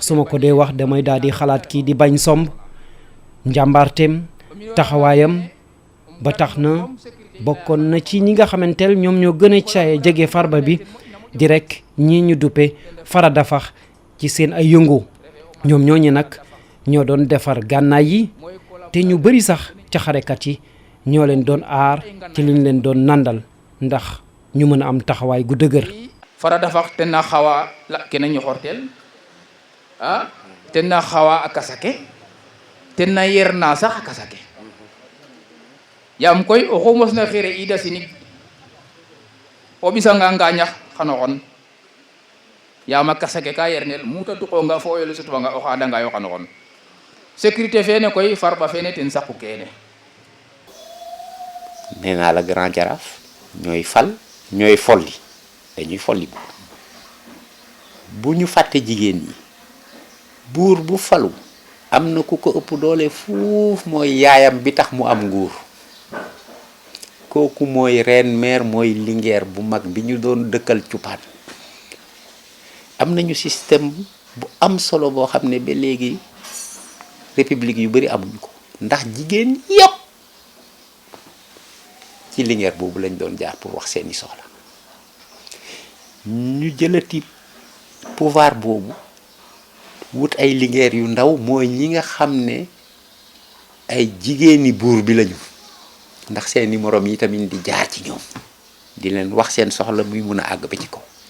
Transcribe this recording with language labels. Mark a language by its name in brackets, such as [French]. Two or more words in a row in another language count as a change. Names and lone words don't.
[Wolof] su ma ko dee wax damay daal di xalaat kii di Bañ Somb njàmbaarteem taxawaayam ba tax na bokkoon na ci ñi nga xamanteel ñoom ñoo gën a caye jege Farba bi di rek ñii ñu duppe Fara Dafax ci seen ay yëngu ñoom ñooñu nag ñoo doon defar gànnaay yi te ñu bari sax ca xarekat yi ñoo leen doon aar ci liñ leen doon nandal ndax ñu mën a am taxawaay gu dëgër. [Serer] Fara Dafax ten na xawa la kena ñoxortel ten na xawa a kasake ten na yer na sax a kasake yaam koy oxu mosna xire ida sinig o ɓisanga ngañax xano xon yaam a kasa ke ka yernel muta tuqonga fo oyole sutwanga o xadanga yo xano xon sécurité fene koy farba fene ten saqu kene [Wolof] nee naa la Grand Jaraaf ñooy fal ñooy folli dañuy folli bu ñu fàtte jigéen ñi buur bu falu am na ku ko ëpp doole fuuf mooy yaayam bi tax mu am nguur kooku mooy [French] reine mère [Wolof] mooy lingeer bu mag bi ñu doon dëkkal cupaan am nañu système bu am solo boo xam ne ba léegi république yu bari amuñu ko ndax jigéen yépp ci lingeer boobu lañ doon jaar pour wax seeni soxla ñu jëlati pouvoir boobu wut ay lingeer yu ndaw mooy ñi nga xam ne ay jigéeni buur bi lañu ndax seeni moroom yi tamit di jaar ci ñoom di leen wax seen soxla muy mun a àgg ba ci kaw